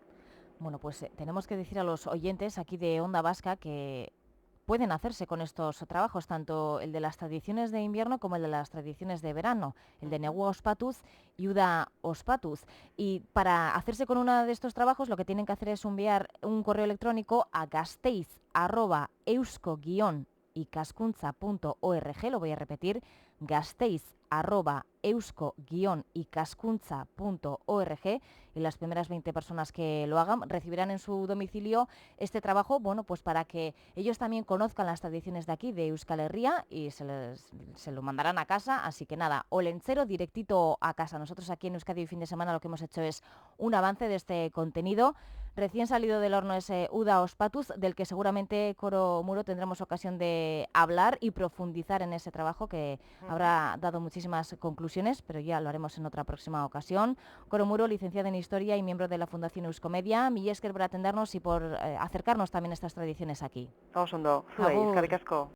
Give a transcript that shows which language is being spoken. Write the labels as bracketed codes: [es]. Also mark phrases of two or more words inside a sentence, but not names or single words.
[es] Bueno, pues tenemos que decir a los oyentes aquí de Onda Vasca que pueden hacerse con estos trabajos, tanto el de las tradiciones de invierno como el de las tradiciones de verano, el de Ujú. Negua Ospatuz y Uda Ospatuz. Y para hacerse con uno de estos trabajos lo que tienen que hacer es enviar un correo electrónico a gasteiz@eusko-ikaskuntza.org, lo voy a repetir, gasteiz@eusko-ikaskuntza.org, y las primeras 20 personas que lo hagan recibirán en su domicilio este trabajo, bueno, pues para que ellos también conozcan las tradiciones de aquí, de Euskal Herria, y se lo mandarán a casa. Así que nada, olentzero directito a casa. Nosotros aquí en Euskadi Fin de Semana lo que hemos hecho es un avance de este contenido. Recién salido del horno ese Uda Ospatuz, del que seguramente Coro Muro tendremos ocasión de hablar y profundizar en ese trabajo que Ujú. habrá dado muchísimas conclusiones, pero ya lo haremos en otra próxima ocasión. Coro Muro, licenciada en Historia y miembro de la Fundación Euskomedia. [eu] Mila esker [es] por atendernos y por acercarnos también a estas tradiciones aquí. [eu] Oso ondo, zuei, Agur. eskerrik asko.